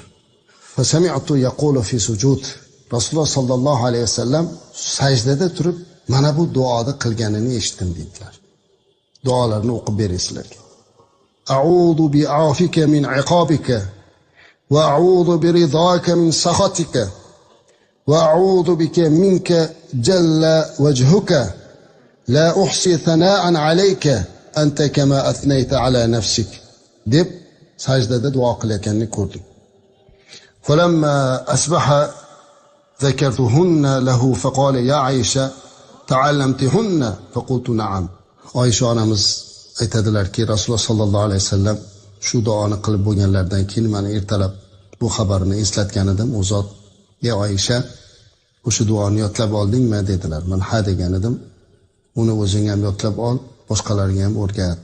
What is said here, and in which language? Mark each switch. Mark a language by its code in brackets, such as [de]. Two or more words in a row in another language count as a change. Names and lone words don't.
[ar] فسمعت يقول في سجود. [uz] Rasululloh sallallohu alayhi vasallam sajdada turib mana bu duoni qilganini eshitdim dedilar. Duolarni o'qib beringizlarga. [ar] أعوذ بعفوك من عقابك وأعوذ برضاك من سخطك وأعوذ بك منك جل وجهك لا أحصي ثناء عليك أنت كما أثنيت على نفسك [uz] deb sajdada duo qilayotganini ko'rdim. [ar] فلما أصبح ذكرتهن له فقال يا عائشة تعلمتهن فقلت نعم. [uz] Oysha onamiz aytadilarki, Rasululloh sallallohu alayhi vasallam shu duoni qilib bo'lganlardan keyin meni ertalab bu xabarni eslatgan edim. U zot, "Ey Oysha, o'sha duoni yodlab oldingmi?" dedilar. Men ha degan edim. Uni o'zing ham yodlab ol, boshqalarga ham o'rgat.